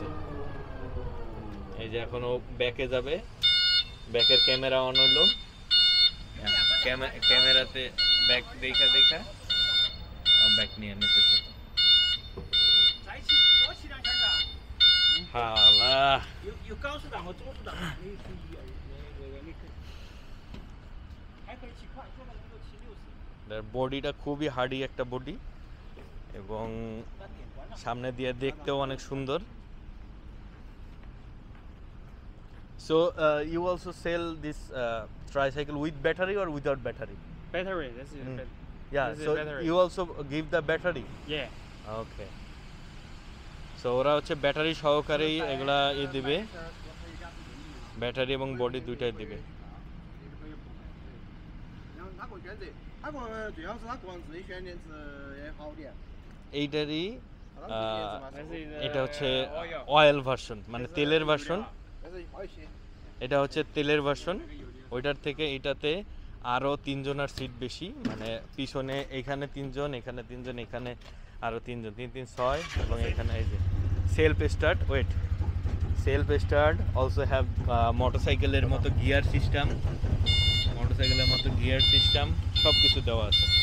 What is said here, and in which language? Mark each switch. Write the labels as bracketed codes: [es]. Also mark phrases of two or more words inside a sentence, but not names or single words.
[bn] এই যে এখনো ব্যাকে যাবে, ব্যাকের ক্যামেরা অন হলো। ক্যামেরাতে ব্যাক দেখা ব্যাক নিয়ে নিতেছে। হালা [zh] 有高速档和中速档，还可以骑快，现在能够骑60。 [bn] বডিটা খুবই হার্ডি একটা বডি এবং সামনে দিয়ে দেখতেও অনেক সুন্দর। [en] So you also sell this tricycle with battery or without battery? Battery. This is. Yeah, This is so battery. you also give the battery? Yeah. Okay. [bn] So ওরা হচ্ছে ব্যাটারি সহকারেই এগুলা দিবে, ব্যাটারি এবং বডি দুইটাই দিবে। [zh] 他个选择，他个最好是他个人自己选电池也好点。 [bn] এইটারই [zh] 但是 [bn] এটা হচ্ছে [en] oil version, [bn] মানে তেলের ভার্সন। [zh] 但是好一些。 [bn] এটা হচ্ছে তেলের ভার্সন। ওইটার থেকে এটাতে আরও 3 জনের সিট বেশি, মানে পিছনে এখানে 3 জন, এখানে 3 জন, এখানে আরও 3 জন, 3 3 6 এবং এখানে এই যে [en] self start. self start also have [bn] মোটরসাইকেলের মতো গিয়ার সিস্টেম, সব কিছু দেওয়া আছে।